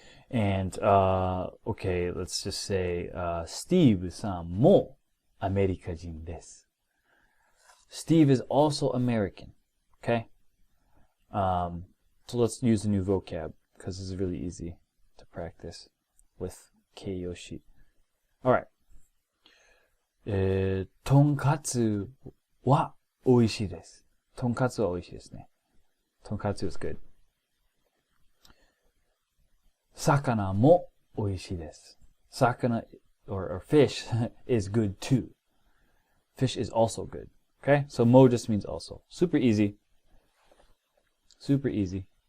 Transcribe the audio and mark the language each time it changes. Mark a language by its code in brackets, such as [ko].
[en] And okay, let's just say [ja] Steve-san mo Amerikajin desu. [en] Steve is also American. Okay. So let's use a new vocab because this is really easy to practice with keiyoshi. All right. [ja] とんかつは美味しいです. とんかつは美味しいですね. [en] とんかつ is good. [ja] 魚も美味しいです. [en] 魚 or fish is good too. Fish is also good. Okay? So mo just means also. Super easy. Super easy.